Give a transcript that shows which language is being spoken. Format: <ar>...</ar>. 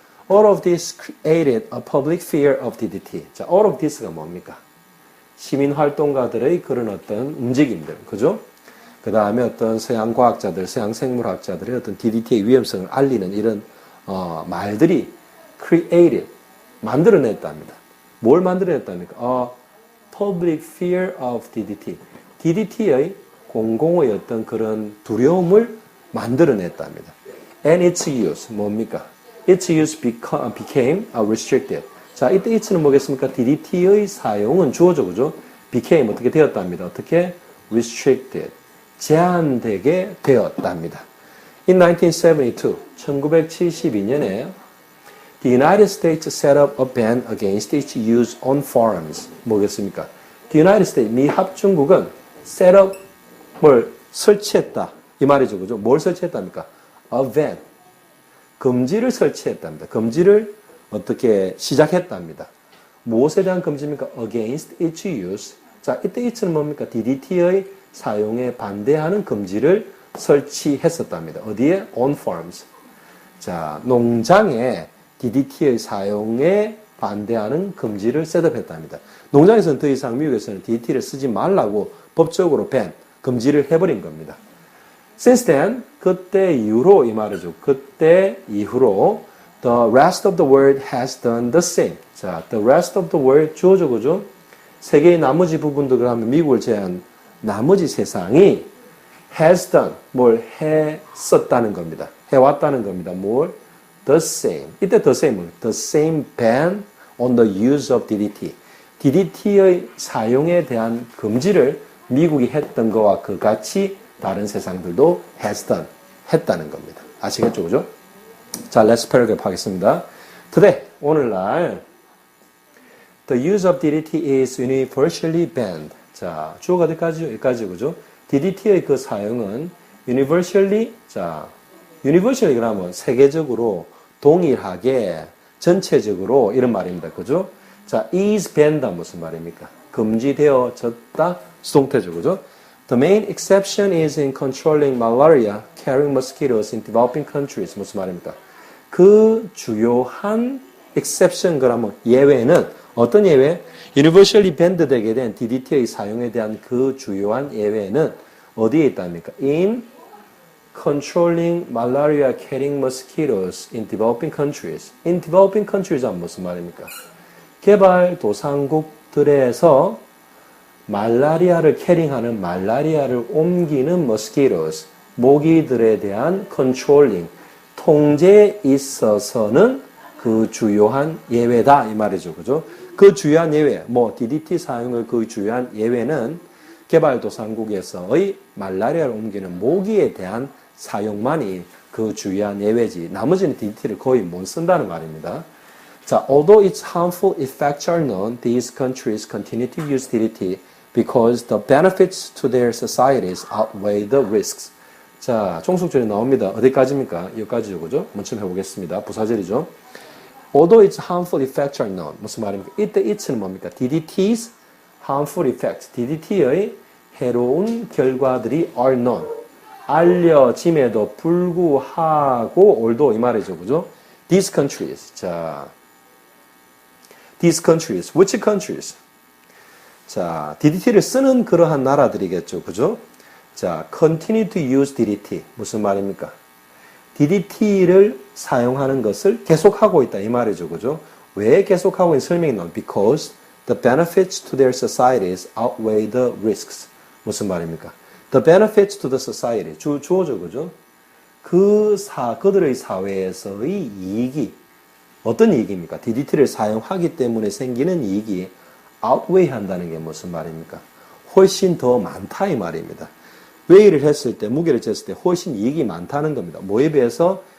<en>All of this created a public fear of DDT. 자, all of this가</en> <ko>뭡니까? 시민활동가들의 그런 어떤 움직임들, 그죠? 그 다음에 어떤 서양 과학자들, 서양 생물학자들의 어떤 DDT의 위험성을 알리는 이런 말들이 created, 만들어냈답니다. 뭘 만들어냈답니까?</ko> <en>Public fear of DDT.</en> <ko>DDT의 공공의 어떤 그런 두려움을 만들어냈답니다.</ko> <en>And its use,</en> <ko>뭡니까?</ko> <en>Its use became restricted.</en> <ko>자, 이때 it는 뭐겠습니까? DDT의 사용은 주어죠, 그죠? became 어떻게 되었답니다. 어떻게? restricted. 제한되게 되었답니다.</ko> <en>In 1972,</en> <ko>1972년에</ko> <en>The United States set up a ban against its use on farms.</en> <ko>뭐겠습니까? The United States, 미 합중국은 set up 뭘 설치했다. 이 말이죠, 그죠? 뭘 설치했답니까? A ban. 금지를 설치했답니다. 금지를 어떻게 시작했답니다. 무엇에 대한 금지입니까?</ko> <en>Against its use.</en> <ko>자, 이때 it는 뭡니까? DDT의 사용에 반대하는 금지를 설치했었답니다. 어디에? On farms. 자, 농장에 DDT의 사용에 반대하는 금지를 셋업했답니다. 농장에서는 더 이상 미국에서는 DDT를 쓰지 말라고 법적으로 ban, 금지를 해버린 겁니다.</ko> <en>Since then,</en> <ko>그때 이후로 이 말이죠. 그때 이후로</ko> <en>the rest of the world has done the same. 자, the rest of the world</en> <ko>주어죠, 그죠? 세계의 나머지 부분도 그러면 미국을 제한 나머지 세상이</ko> <en>has done,</en> <ko>뭘 했었다는 겁니다. 해왔다는 겁니다. 뭘?</ko> <en>The same. 이때 the same, the same ban on the use of DDT.</en> <ko>DDT의 사용에 대한 금지를 미국이 했던 것과 그 같이 다른 세상들도 has done, 했다는 겁니다. 아시겠죠, 그죠?</ko> <en>자, let's paragraph</en> <ko>하겠습니다.</ko> <en>Today,</en> <ko>오늘날</ko> <en>the use of DDT is universally banned.</en> <ko>자, 주어가 어디까지요? 여기까지, 그죠? DDT의 그 사용은 universally, 자, universally 그러면 세계적으로 동일하게 전체적으로 이런 말입니다. 그죠? 자, is banned 무슨 말입니까? 금지되어졌다. 수동태죠. 그죠?</ko> <en>The main exception is in controlling malaria carrying mosquitoes in developing countries.</en> <ko>무슨 말입니까? 그 주요한 exception 그러면 예외는 어떤 예외? universally banned 되게 된 DDT의 사용에 대한 그 주요한 예외는 어디에 있답니까?</ko> <en>in controlling malaria carrying mosquitoes in developing countries. in developing countries</en> <ko>은 무슨 말입니까? 개발도상국들에서 말라리아를 캐링하는 말라리아를 옮기는 mosquitoes, 모기들에 대한 controlling, 통제에 있어서는 그 주요한 예외다 이 말이죠. 그죠? 그 주요한 예외, 뭐 DDT 사용의 그 주요한 예외는 개발도상국에서의 말라리아를 옮기는 모기에 대한 사용만이 그 주요한 예외지. 나머지는 DDT를 거의 못 쓴다는 말입니다.</ko> <en>자, although its harmful effects are known, these countries continue to use DDT because the benefits to their societies outweigh the risks.</en> <ko>자, 종속절이 나옵니다. 어디까지입니까? 여기까지죠, 그죠? 먼저 해보겠습니다. 부사절이죠.</ko> <en>Although its harmful effects are known.</en> <ko>무슨 말입니까? 이때 it는 뭡니까?</ko> <en>DDT's harmful effects.</en> <ko>DDT의 해로운 결과들이 are known. 알려짐에도 불구하고 although 이 말이죠, 그죠?</ko> <en>These countries. 자, these countries. Which countries?</en> <ko>자, DDT를 쓰는 그러한 나라들이겠죠, 그죠? 자, continue to use DDT. 무슨 말입니까? DDT를 사용하는 것을 계속하고 있다 이 말이죠, 그죠? 왜 계속하고 있는 설명이 나옵니다.</ko> <en>Because the benefits to their societies outweigh the risks.</en> <ko>무슨 말입니까?</ko> <en>The benefits to the society.</en> <ko>주어죠, 그죠? 그들의 사회에서의 이익이, 어떤 이익입니까? DDT를 사용하기 때문에 생기는 이익이 outweigh 한다는 게 무슨 말입니까? 훨씬 더 많다 이 말입니다. 웨이를 했을 때, 무게를 쟀을 때 훨씬 이익이 많다는 겁니다. 뭐에 비해서?</ko>